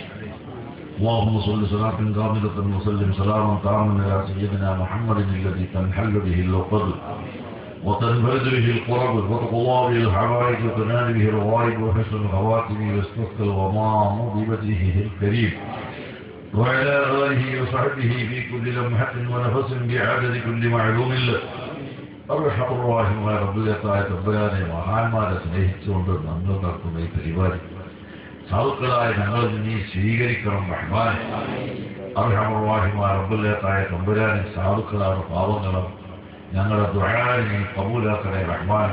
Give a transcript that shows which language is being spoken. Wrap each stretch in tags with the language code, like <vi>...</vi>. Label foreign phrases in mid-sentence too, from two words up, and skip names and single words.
<ar>اللهم صل صلاة كاملة وسلم سلاما تاما على سيدنا محمد الذي تنحل به العقد وتنفرد به القرب وتقضى به الحوائج وتنال به الروائد وحسن الخواتم واستسقى الغمام بوجهه الكريم وعلى آله وصحبه في كل لمحة ونفس بعدد كل معلوم له. أرحم الراحمين</ar> <ml>റബ്ബിലേക്കായ തമ്പുരാനെ മഹാന്മാരെ സ്നേഹിച്ചുകൊണ്ട് നമ്മൾ നടത്തുന്ന ഈ പരിപാടി സാധുക്കളായ ഞങ്ങളിൽ നീ സ്വീകരിക്കണം റഹ്മാൻ. അർഹമുർ റബ്ബിലേക്കായ തമ്പുരാനെ സാധുക്കളാണ് പാവങ്ങളും ഞങ്ങളുടെ ദുആനെ നീ കബൂലാക്കണേ റഹ്മാൻ.</ml>